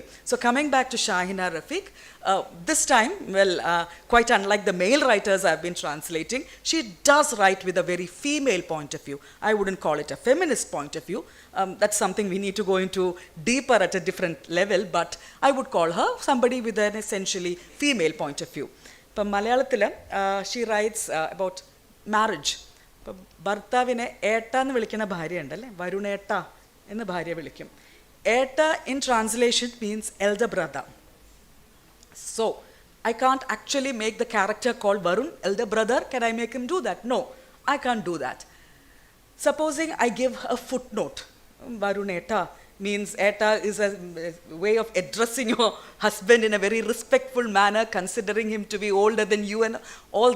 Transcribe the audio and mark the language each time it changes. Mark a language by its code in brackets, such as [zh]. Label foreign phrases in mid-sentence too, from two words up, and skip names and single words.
[en] So coming back to Shahina Rafiq, this time, quite unlike the male writers I've been translating, she does write with a very female point of view. I wouldn't call it a feminist point of view. That's something we need to go into deeper at a different level, but I would call her somebody with an essentially female point of view. Malayalam, she writes about marriage. [ml] ഭർത്താവിനെ ഏട്ടാ എന്ന് വിളിക്കുന്ന ഭാര്യ ഉണ്ടല്ലേ, വരുണേട്ടാ എന്ന് ഭാര്യ വിളിക്കും. [en] Eta in translation means elder brother. So, I can't actually make the character called Varun elder brother. Can I make him do that? No, I can't do that. Supposing I give a footnote, Varuneta means eta is a way of addressing your husband in a very respectful manner, considering him to be older than you and all that.